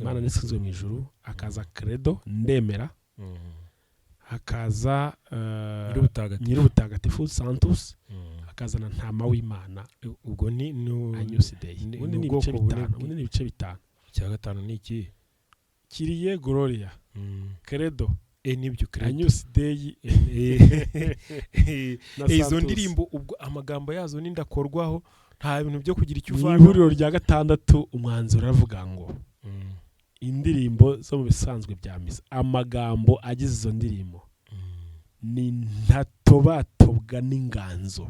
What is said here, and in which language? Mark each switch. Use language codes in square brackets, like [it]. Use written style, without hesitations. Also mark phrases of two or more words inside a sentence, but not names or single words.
[rw] Imana nisingizwe mu ijuru, hakaza credo ndemera, hakaza nyir'ubutagatifu Santos, hakaza na ntama w'Imana. ubwo ni Agnus Dei. Ubundi ni ibice bitanu. Ubundi ni ibice bitanu. Icya gatanu ni iki? Kyrie Gloria, credo, nibyo credo, Agnus Dei. Izo ndirimbo ubwo amagambo yazo n'indakorwaho, nta bintu byo kugira icyo uvana. Ihuriro rya gatandatu umwanzuro uravuga ngo indirimbo zo mu bisanzwe bya misa, amagambo agize izo ndirimbo ni ntatobatobwa n'inganzo.